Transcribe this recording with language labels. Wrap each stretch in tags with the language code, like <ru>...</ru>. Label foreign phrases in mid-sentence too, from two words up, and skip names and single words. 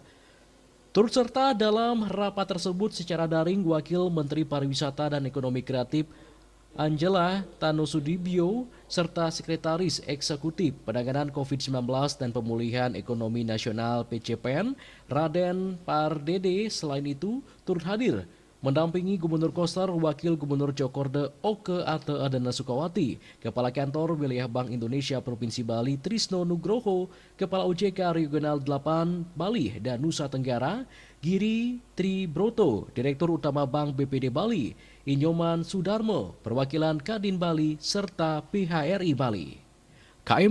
<id>Turut serta dalam rapat tersebut secara daring Wakil Menteri Pariwisata dan Ekonomi Kreatif Angela Tanusudibyo serta Sekretaris Eksekutif Penanganan COVID-19 dan Pemulihan Ekonomi Nasional PCPN, Raden Pardede, selain itu turut hadir mendampingi Gubernur Koster, Wakil Gubernur Djokorde Oke Ate Adana Sukawati, Kepala Kantor Wilayah Bank Indonesia Provinsi Bali Trisno Nugroho, Kepala OJK Regional 8 Bali dan Nusa Tenggara, Giri Tribroto, Direktur Utama Bank BPD Bali, Inyoman Sudarmo, Perwakilan Kadin Bali, serta PHRI Bali.</id>